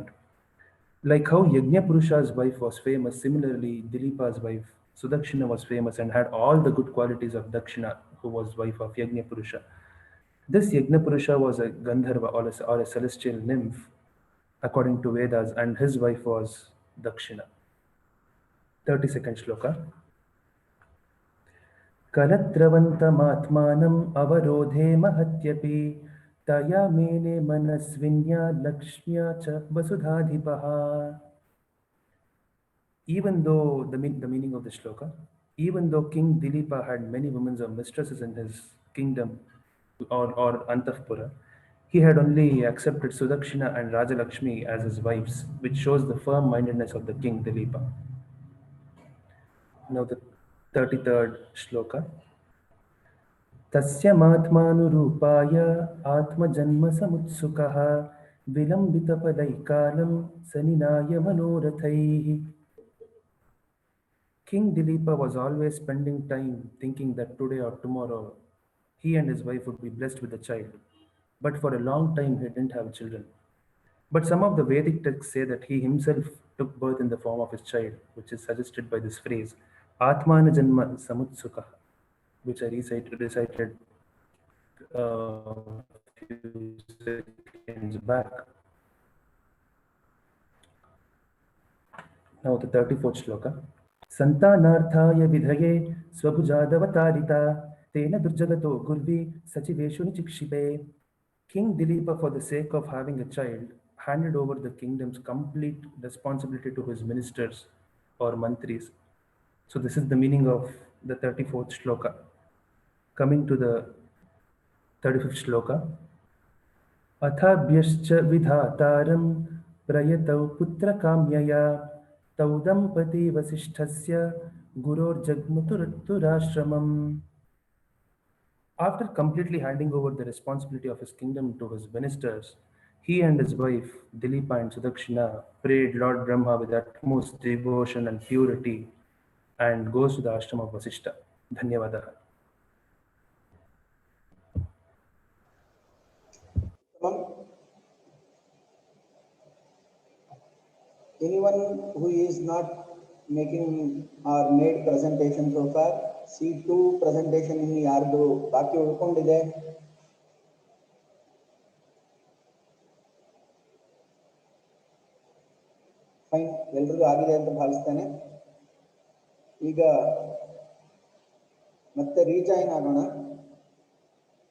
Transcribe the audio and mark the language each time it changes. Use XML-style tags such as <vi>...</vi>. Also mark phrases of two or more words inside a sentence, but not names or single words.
<en>Like how Yajnapurusha's wife was famous, similarly Dilipa's wife Sudakshina was famous and had all the good qualities of Dakshina, who was wife of Yajnapurusha. This Yajnapurusha was a Gandharva or a celestial nymph, according to Vedas, and his wife was Dakshina. 32nd shloka.</en> <sa>Kalatravantamatmanam avarodhe mahatyapi taya mene manasvinya lakshmya cha vasudhadhipaha.</sa> <en>Even though the meaning of the shloka, even though King Dilipa had many women or mistresses in his kingdom or Antahpura, he had only accepted Sudakshina and Rajalakshmi as his wives, which shows the firm-mindedness of the King Dilipa. Now the 33rd shloka.</en> <sa>Tasya matmanurupaya atma janma samutsukaha vilambita padaikalam saninaya manorathaihi.</sa> <en>King Dilipa was always spending time thinking that today or tomorrow he and his wife would be blessed with a child. But for a long time he didn't have children. But some of the Vedic texts say that he himself took birth in the form of his child, which is suggested by this phrase,</en> <sa>Atmana Janma Samutsukha,</sa> <en>which I recited a few seconds back. Now the 34th shloka.</en> <sa>Santanarthaya vidhaye swabhujadavatārita tena durjagato gurvi sachiveshu nichikshipe.</sa> <en>King Dilipa, for the sake of having a child, handed over the kingdom's complete responsibility to his ministers or mantris. So this is the meaning of the 34th shloka. Coming to the 35th shloka.</en> <sa>Athabhyascha vidhataram prayatau putra kamyaya Taudampati Vasishthasya Guror Jagmaturashramam.</sa> <en>After completely handing over the responsibility of his kingdom to his ministers, he and his wife Dilipa and Sudakshina prayed Lord Brahma with utmost devotion and purity and goes to the ashram of Vasishta.</en> <sa>Dhanyavadaha.</sa> <en>Anyone who is not making or made presentation so far, C2 presentation in</en> <kn>ಯಾರ್ದು ಬಾಕಿ ಉಳ್ಕೊಂಡಿದೆ? ಫೈನ್, ಎಲ್ರಿಗೂ ಆಗಿದೆ ಅಂತ ಭಾವಿಸ್ತೇನೆ. ಈಗ ಮತ್ತೆ ರೀಜಾಯಿನ್ ಆಗೋಣ.</kn>